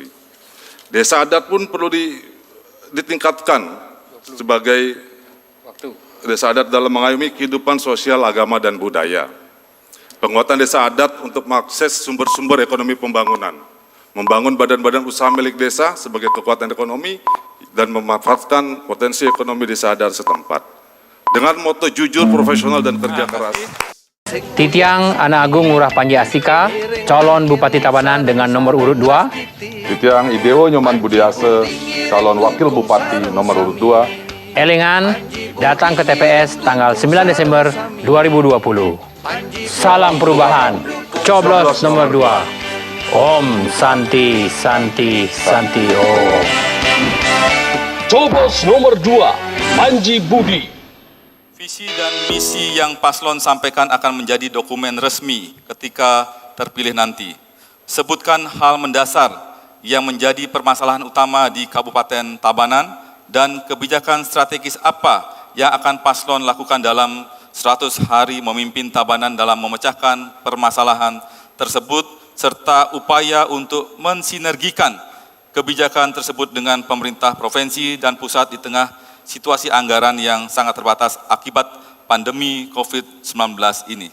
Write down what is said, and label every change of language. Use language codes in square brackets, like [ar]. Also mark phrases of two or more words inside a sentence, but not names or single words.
[id] Desa adat pun perlu ditingkatkan sebagai desa adat dalam mengayomi kehidupan sosial, agama, dan budaya. Penguatan desa adat untuk mengakses sumber-sumber ekonomi pembangunan, membangun badan-badan usaha milik desa sebagai kekuatan ekonomi, dan memanfaatkan potensi ekonomi desa adat setempat. Dengan moto jujur, profesional, dan kerja keras. Titiang Anak Agung Ngurah Panji Astika, calon Bupati Tabanan dengan nomor urut 2. Titiang Idewo Nyoman Budiase, calon Wakil Bupati nomor urut 2. Elingan datang ke TPS tanggal 9 Desember 2020. Salam perubahan, coblos nomor 2. [sa] Om Santi Santi Santi Om. [id] Coblos nomor 2, Panji Budi. Visi dan misi yang paslon sampaikan akan menjadi dokumen resmi ketika terpilih nanti. Sebutkan hal mendasar yang menjadi permasalahan utama di Kabupaten Tabanan dan kebijakan strategis apa yang akan paslon lakukan dalam 100 hari memimpin Tabanan dalam memecahkan permasalahan tersebut, serta upaya untuk mensinergikan kebijakan tersebut dengan pemerintah provinsi dan pusat di tengah situasi anggaran yang sangat terbatas akibat pandemi COVID-19 ini.